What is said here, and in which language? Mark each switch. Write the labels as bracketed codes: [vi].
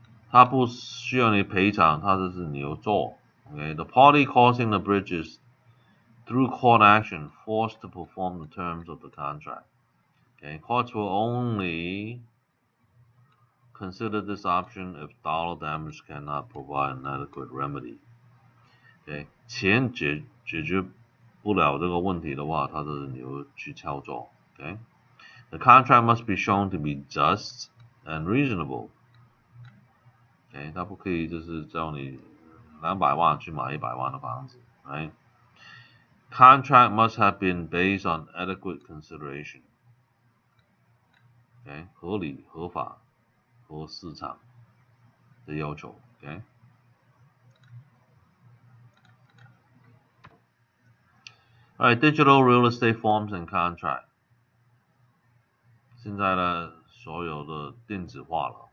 [zh] 他不需要你赔偿，他就是你有做 [en] ，OK？ The party causing the breaches through court action forced to perform the terms of the contract. Okay, courts will only consider this option if dollar damage cannot provide an adequate remedy. [zh] Okay, 钱解决不了这个问题的话，它就是你会去操作。 [en] Okay, the contract must be shown to be just and reasonable. [zh] Okay, 它不可以就是叫你200万去买100万的房子 ，right? [en] Contract must have been based on adequate consideration. [zh] Okay, 合理、合法、和市场的要求。 Okay. [en] Alright, digital real estate forms and contract. [zh] 现在呢，所有的电子化了。